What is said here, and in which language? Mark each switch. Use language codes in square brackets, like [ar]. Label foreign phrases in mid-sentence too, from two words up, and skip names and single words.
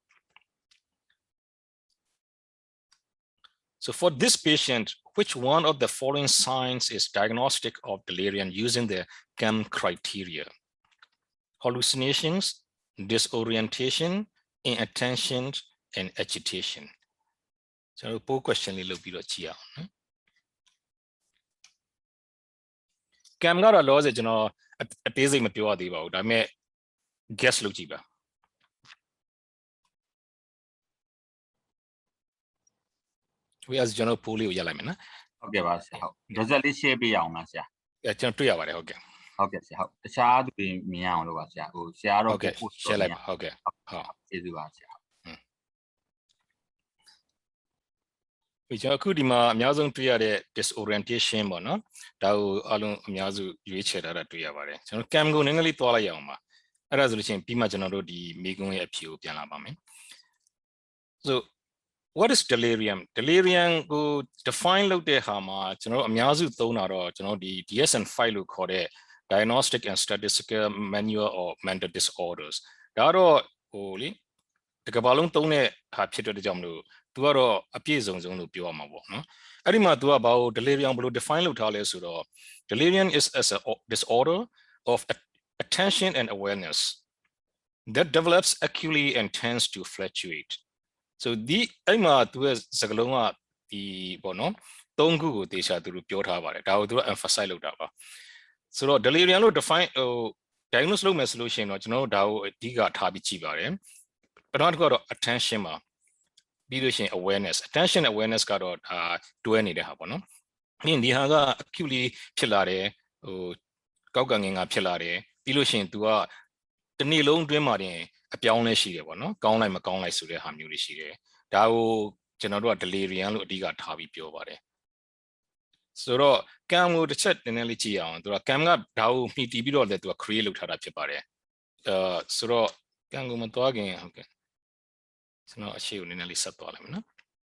[en] So for this patient, which one of the following signs is diagnostic of delirium using the CAM criteria? hallucinations, disorientation, inattention, and agitation. [my] ကျွန်တော်ပိုး question လေးလုပ်ပြီးတော့ကြည့်အောင်နော် cam ကတော့လောဆယ်ကျွန်တော်အသေးစိတ်မပြောရသေးပါဘူးဒါပေမဲ့ guess လုပ်ကြည့်ပါ [en] we as [my] ကျွန်တော်ပိုးလေးကိုရလိုက်မယ်နော် ဟုတ်ကဲ့ပါဆရာဟုတ် result လေး share ပေးရအောင်လားဆရာ ကျွန်တော်တွေ့ရပါတယ်ဟုတ်ကဲ့ ဟုတ်ကဲ့ဆရာဟုတ်တခြားသူတွေမြင်ရအောင်လို့ပါဆရာဟိုဆရာတော့ ဟုတ်ကဲ့ share လိုက်ပါဟုတ်ကဲ့ဟုတ် ကျေးဇူးပါဆရာ ကျွန်တော်အခုဒီမှာအများဆုံးတွေ့ရတဲ့ disorientation ပေါ့နော်ဒါကိုအလုံးအများစုရွေးချယ်ထားတာတွေ့ရပါတယ်ကျွန်တော် cam ကိုနည်းနည်းလေးတွားလိုက်ရအောင်ပါအဲ့ဒါဆိုလို့ရှိရင်ပြီးမှကျွန်တော်တို့ဒီမိကုံးရဲ့အဖြေကိုပြန်လာပါမယ် [en] so what is delirium delirium [my] ကို define လုပ်တဲ့ဟာမှာကျွန်တော်တို့အများစုသုံးတာတော့ကျွန်တော်ဒီ DSM-5 လို့ခေါ်တဲ့ Diagnostic and Statistical Manual of Mental Disorders ဒါတော့ဟိုလေတကဘာလုံးသုံးတဲ့ဟာဖြစ်တဲ့ကြောင့်မလို့သူကတော့အပြည့်စုံဆုံးလို့ပြောရမှာပေါ့နော်အဲ့ဒီမှာသူကဘာကို delirium ဘယ်လို define လုပ်ထားလဲဆိုတော့ [en] delirium is as a disorder of attention and awareness that develops acutely and tends to fluctuate so [my] ဒီအဲ့မှာသူရဲ့စကားလုံးကဒီပေါ့နော်သုံးခုကိုတေချာသူတို့ပြောထားပါတယ်ဒါကိုသူက emphasize လုပ်တာပါဆိုတော့ delirium လို့ define ဟို diagnose လုပ်မယ် ဆိုလို့ရှိရင်တော့ကျွန်တော်တို့ဒါကိုအဓိကထားပြီးကြည့်ပါတယ်ပထမတစ်ခုကတော့ attention မှာပြီးလို့ရှိရင် [en] awareness attention awareness [my] ကတော့တွဲနေတဲ့ဟာပေါ့နော်ဒီဟာက acutely ဖြစ်လာတယ်ဟိုကောက်ကငင်ကဖြစ်လာတယ်ပြီးလို့ရှိရင် तू ကတနေ့လုံးအတွင်းမှာတင်အပြောင်းလဲရှိတယ်ပေါ့နော်ကောင်းလိုက်မကောင်းလိုက်ဆိုတဲ့ဟာမျိုးတွေရှိတယ်ဒါကိုကျွန်တော်တို့က delirium လို့အဓိကထားပြီးပြောပါတယ်ဆိုတော့ cam ကိုတစ်ချက်နည်းနည်းလေးကြည့်အောင်သူက cam ကဒါကိုမှီတည်ပြီးတော့လည်း तू က create လုပ်ထားတာဖြစ်ပါတယ်ဆိုတော့ cam ကိုမသွားခင်ဟုတ်ကဲ့ကျွန်တော်အရှိကိုနည်းနည်းလေးဆက်သွားလိုက်မယ်နော်